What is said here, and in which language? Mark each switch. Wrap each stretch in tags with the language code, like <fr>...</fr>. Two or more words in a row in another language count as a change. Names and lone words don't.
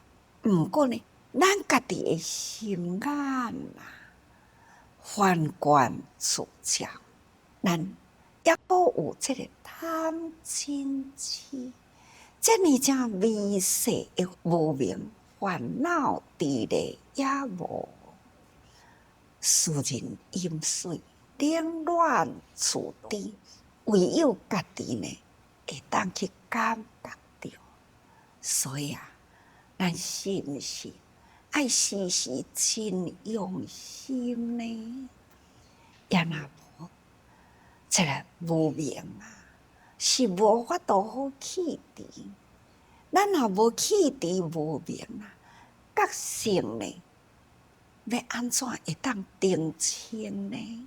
<nan>毋过呢，咱家己的心眼啊，反观自照，咱也都有这个贪嗔痴，这么真微细的无明烦恼伫咧也无，世人饮水冷暖自知，唯有家己呢会当去感觉到。所以啊，咱是毋是爱时时真用心呢？也若无，这个无明啊，是无法度好去除。咱若无去除无明啊，觉性呢，要安怎会当定清呢？</nan>